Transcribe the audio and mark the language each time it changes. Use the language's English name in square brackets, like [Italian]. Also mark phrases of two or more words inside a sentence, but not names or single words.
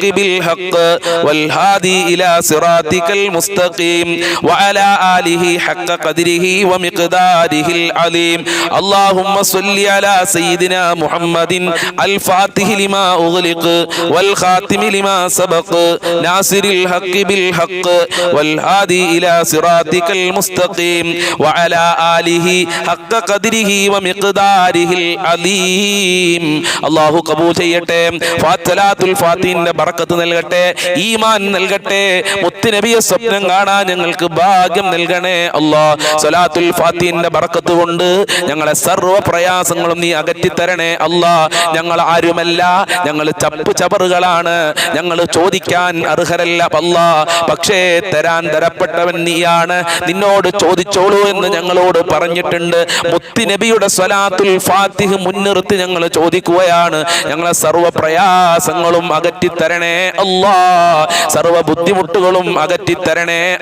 [Arabic] بالحق والهادي إلى صراطك المستقيم وعلى آله حق قدره ومقداره العليم اللهم صل على سيدنا محمد الفاتح لما أغلق والخاتم لما سبق ناصر الحق بالحق والهادي إلى صراطك المستقيم وعلى آله حق قدره ومقداره العليم الله [Malayalam] قبول ചെയ്യട്ടെ ഫാത്തിഹത്തുൽ ഫാത്തിഹിന്റെ ബറക്കത്ത് നൽകട്ടെ ഈമാൻ നൽകട്ടെ മുത്തുനബിയെ സ്വപ്നം കാണാൻ ഞങ്ങൾക്ക് ഭാഗ്യം നൽകണേ അല്ലാഹ് സ്വലാത്തുൽ ഫാത്തിഹിന്റെ ബറക്കത്ത് കൊണ്ട് ഞങ്ങളെ സർവ്വ പ്രയാസങ്ങളും നീ അകറ്റി തരണേ അല്ലാഹ് ഞങ്ങൾ ആരുമല്ല ഞങ്ങൾ ചപ്പ് ചവറുകളാണ് ഞങ്ങൾ ചോദിക്കാൻ അർഹരല്ല അല്ലാഹ് പക്ഷേ തരാൻ തരപ്പെട്ടവൻ നീയാണ് നിന്നോട് ചോദിച്ചോളൂ എന്ന് ഞങ്ങളോട് പറഞ്ഞിട്ടുണ്ട് മുത്തുനബിയുടെ സ്വലാത്തുൽ ഫാത്തിഹ് മുൻനിർത്തി ഞങ്ങൾ ചോദിക്കുകയാണ് ഞങ്ങളെ സർവ്വ പ്രയാസങ്ങളും അകറ്റി തരണേ അല്ലാഹ് സർവ്വ ബുദ്ധിമുട്ടുകളും അകറ്റി തരണേ